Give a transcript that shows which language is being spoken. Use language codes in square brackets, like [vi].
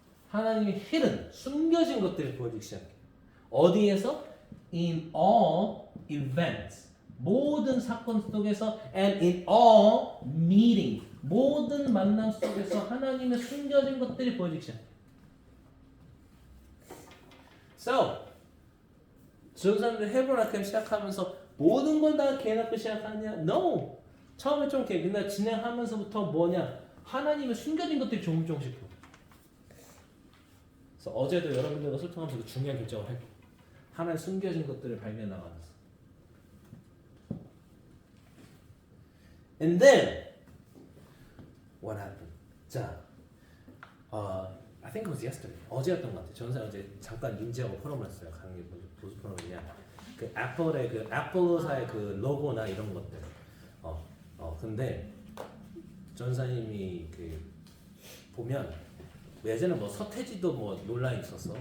[ko] 하나님의 hidden, 숨겨진 것들을 보여주기 시작해요. 어디에서? [en] In all events. [ko] 모든 사건 속에서 [en] and in all meeting. [ko] 모든 만남 속에서 하나님의 숨겨진 것들이 보여주기 시작해요. So, 전사님들 헤브라캠 시작하면서 모든 걸 다 계획하고 시작하느냐? [en] No! [ko] 처음에 좀 계획, 근데 진행하면서부터 뭐냐? 하나님의 숨겨진 것들이 조금씩 보여. 그래서 어제도 여러분들과 소통하면서 중요한 결정을 했고 하나의 숨겨진 것들을 발견해 나가면서 [en] And then what happened? 자, I think it was yesterday. [ko] 어제였던 것 같아요. 전사 어제 잠깐 인지하고 포럼을 했어요. 강의 무슨 포럼이냐? 그 애플의 그 애플사의 그 로고나 이런 것들. 근데 전사님이 그 보면 예전에 뭐 서태지도 뭐 논란이 있었어.